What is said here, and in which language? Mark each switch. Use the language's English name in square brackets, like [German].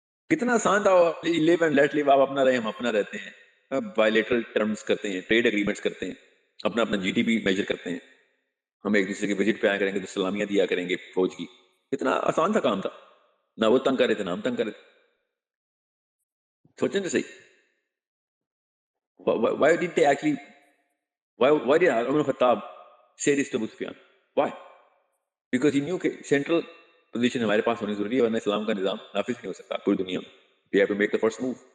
[Urdu] کتنا آسان تھا, [English] live and let live, [Urdu] آپ اپنا رہے ہم اپنا رہتے ہیں, بائیلیٹرل ٹرمز کرتے ہیں, ٹریڈ اگریمنٹس کرتے ہیں, اپنا جی ڈی پی میجر کرتے ہیں, ہم ایک دوسرے کے وزٹ پہ آیا کریں گے تو سلامیاں دیا کریں گے فوج کی. کتنا آسان تھا کام تھا, نہ وہ تنگ کر رہے تھے نہ ہم تنگ کر رہے تھے. سوچیں تو صحیح, [English] why did they actually, why did Umar Khattab say this to Abu Sufyan? Why? Because he knew [Urdu] کہ سینٹرل پوزیشن ہمارے پاس ہونی ضروری ہے, ورنہ اسلام کا نظام نافذ نہیں ہو سکتا پوری دنیا میں. [English] We have to make the first move.